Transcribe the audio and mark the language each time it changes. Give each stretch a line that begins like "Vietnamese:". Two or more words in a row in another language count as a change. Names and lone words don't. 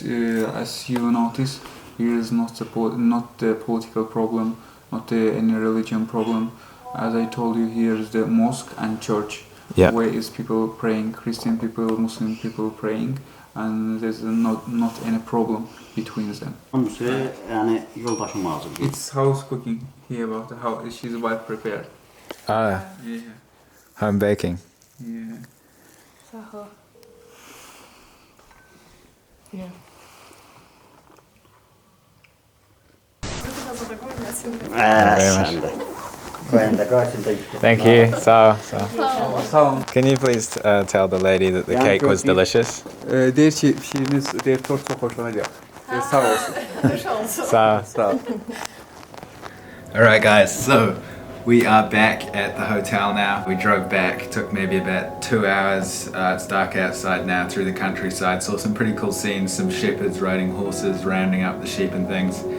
English: As you notice, here is not the political problem, not any religion problem. As I told you, here is the mosque and church, where is people praying, Christian people, Muslim people praying, and there's not any problem between them.
Azerbaijani: Yəni yoldaşım lazım.
English: It's house cooking here about the house. She's wife prepared. Ah, Yeah. home baking. Yeah. Saha. Yeah.
Azerbaijani: Sen de.
Turkish: Koyun da karşında gitti.
English: Thank you. So.
Azerbaijani: Sağ
English: Can you please tell the lady that the cake was delicious?
Azerbaijani: Deyir ki, deyir tort çox xoşuna gəlir. Sağ olsun.
English: So. Alright guys, so we are back at the hotel now. We drove back, took maybe about 2 hours. It's dark outside now through the countryside. Saw some pretty cool scenes, some shepherds riding horses, rounding up the sheep and things.